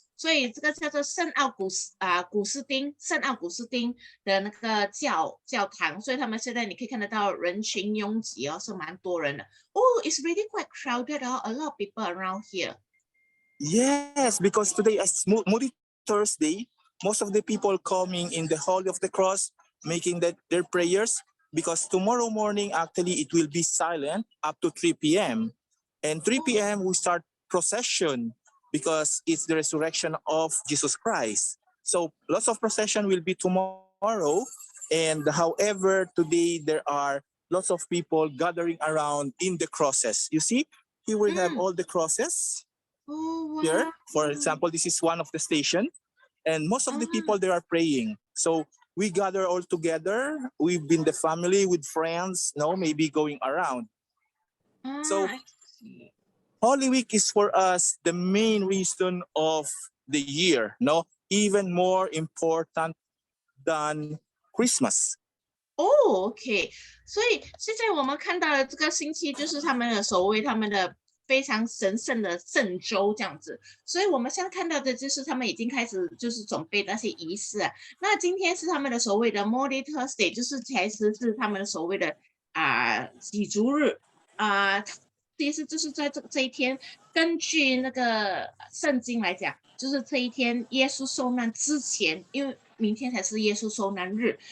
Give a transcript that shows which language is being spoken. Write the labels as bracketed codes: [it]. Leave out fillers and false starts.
[zh] 所以这个叫做圣奥古斯丁的那个教堂，所以他们现在你可以看得到人群拥挤哦，是蛮多人的。 [en] Oh, it's really quite crowded. Oh, a lot of people around here. Yes, because today is Moody Thursday, most of the people coming in the Hall of the Cross, making their prayers, because tomorrow morning, actually, it will be silent up to 3 p.m. And 3 p.m. we start procession because it's the resurrection of Jesus Christ. So lots of procession will be tomorrow. And however, today there are lots of people gathering around in the crosses. You see, here we have all the crosses. Oh, wow. Here, for example, this is one of the station, and most of the people there are praying. So we gather all together. We've been the family with friends, maybe going around. So I see. Holy Week is for us the main reason of the year, even more important than Christmas. Oh, OK. [zh] 所以现在我们看到的这个星期就是他们的所谓他们的非常神圣的圣周这样子，所以我们现在看到的就是他们已经开始就是准备那些仪式啊。那今天是他们的所谓的 Maundy Thursday， 就是其实是他们的所谓的喜烛日其实就是在这一天，根据那个圣经来讲，就是这一天耶稣受难之前，因为明天才是耶稣受难日。